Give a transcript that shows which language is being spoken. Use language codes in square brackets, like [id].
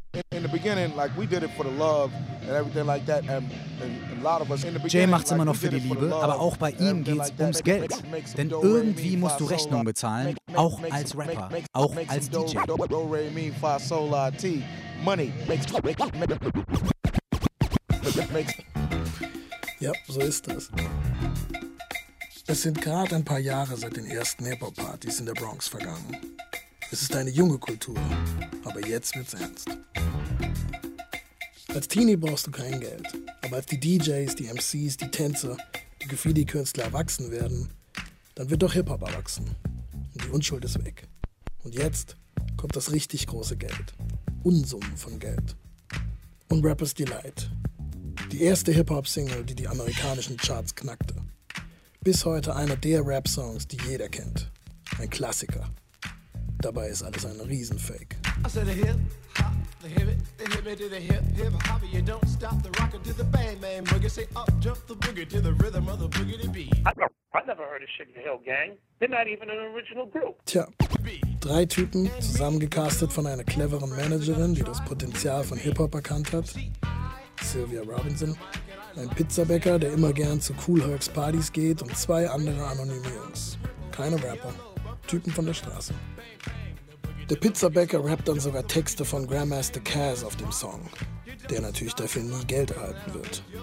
[en] In the beginning, like we did it for the love and everything like that, and a lot of us. [de] Jay macht's immer noch für die Liebe, aber auch bei ihm geht's ums Geld. Denn irgendwie musst du Rechnungen bezahlen, auch als Rapper, auch als DJ. Ja, so ist das. Es sind gerade ein paar Jahre seit den ersten Hip-Hop-Partys in der Bronx vergangen. Es ist eine junge Kultur, aber jetzt wird's ernst. Als Teenie brauchst du kein Geld, aber als die DJs, die MCs, die Tänzer, die Graffiti-Künstler erwachsen werden, dann wird doch Hip-Hop erwachsen. Und die Unschuld ist weg. Und jetzt kommt das richtig große Geld. Unsummen von Geld. Und Rapper's Delight. Die erste Hip-Hop-Single, die amerikanischen Charts knackte. Bis heute einer der Rap-Songs, die jeder kennt. Ein Klassiker. Dabei ist alles ein Riesenfake. [en] I said a hip-hop, the hip-hop, the hip-hop, you don't stop the rocker to the bang, bang, boogie, say up, jump the boogie to the rhythm of the boogie to be. I never heard of Sugar Hill Gang. They're not even an original group. [de] Tja, drei Typen, zusammengecastet von einer cleveren Managerin, die das Potenzial von Hip-Hop erkannt hat. Sylvia Robinson, ein Pizzabäcker, der immer gern zu Kool Herc's Partys geht und zwei andere anonyme Jungs. Keine Rapper, Typen von der Straße. Der Pizzabäcker rappt dann sogar Texte von Grandmaster Caz auf dem Song, der natürlich dafür nie Geld erhalten wird.